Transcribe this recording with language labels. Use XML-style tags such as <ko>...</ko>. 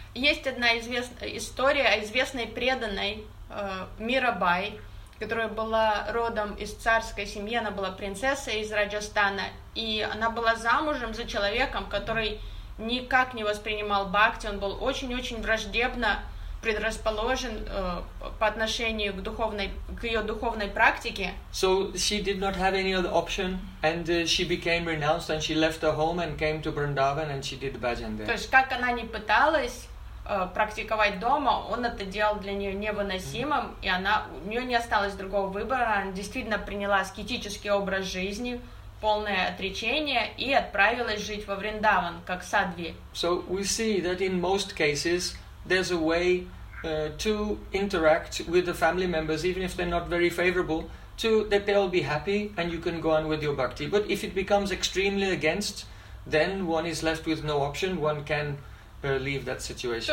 <ru>Есть одна история о известной преданной Мирабай, которая была родом из царской семьи, она была принцессой из Раджастана, и она была замужем за человеком, который никак не воспринимал бхакти, он был очень-очень враждебно предрасположен по отношению к духовной, к ее духовной практике.</ru> <en>So she did not have any other option, and she became renounced, and she left her home and came to Vrindavan, and she did bhajan there.</en> <ru>То есть как она ни пыталась практиковать дома, он это делал для нее невыносимым, и она, у нее не осталось другого выбора, она действительно приняла аскетический образ жизни, полное отречение, и отправилась жить во Вриндаван, как садви.</ru> <en>So we see that in most cases there's a way to interact with the family members, even if they're not very favorable, to that they'll be happy and you can go on with your bhakti. But if it becomes extremely against, then one is left with no option, one can leave that situation.</en>